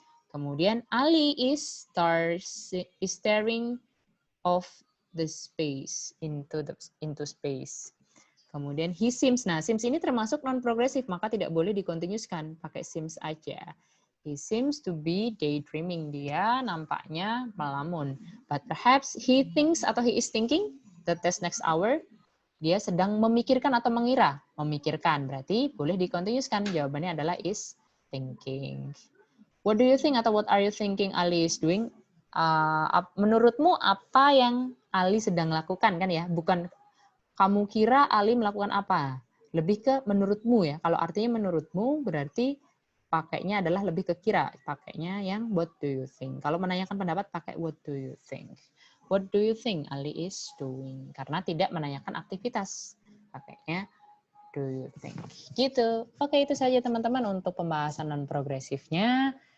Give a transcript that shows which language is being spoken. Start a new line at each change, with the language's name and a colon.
English: Kemudian Ali is staring of the space into space. Kemudian he seems.
Indonesian: Nah, seems ini termasuk non-progressive, maka tidak boleh dikontinueskan. Pakai seems aja.
English: He seems to be daydreaming.
Indonesian: Dia nampaknya melamun.
English: But perhaps he thinks atau he is thinking the test next hour.
Indonesian: Dia sedang memikirkan atau mengira. Memikirkan. Berarti boleh dikontinueskan. Jawabannya adalah
English: is thinking. What do you think atau what are you thinking Ali is doing?
Indonesian: Menurutmu apa yang Ali sedang lakukan kan ya? Bukan kamu kira Ali melakukan apa? Lebih ke menurutmu ya. Kalau artinya menurutmu berarti pakainya adalah lebih ke kira. Pakainya yang
English: what do you think.
Indonesian: Kalau menanyakan pendapat pakai what do you think.
English: What do you think Ali is doing?
Indonesian: Karena tidak menanyakan aktivitas. Pakainya
English: do you think.
Indonesian: Gitu. Oke, itu saja teman-teman untuk pembahasan non-progresifnya.